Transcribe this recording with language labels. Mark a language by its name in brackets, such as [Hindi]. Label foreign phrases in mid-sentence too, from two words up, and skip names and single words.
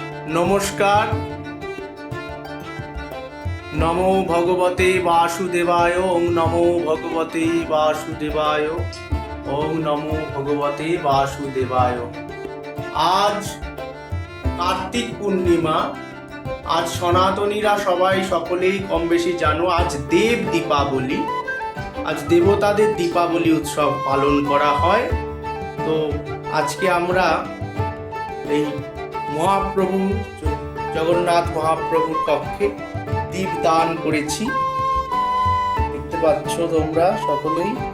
[Sanskrit] নমস্কার। নমো ভগবতে বাসুদেবায়। ওং নমো ভগবতে বাসুদেবায়। ওং নমো ভগবতে বাসুদেবায়। [Bangla] আজ কার্তিক পূর্ণিমা। আজ সনাতনীরা সবাই সকলেই কম বেশি জানো, আজ দেব দীপাবলি। আজ দেবতাদের দীপাবলি উৎসব পালন করা হয়। তো আজকে আমরা এই মহাপ্রভু জগন্নাথ মহাপ্রভুর কক্ষে দীপ দান করেছি, দেখতে পাচ্ছ তোমরা সকলেই।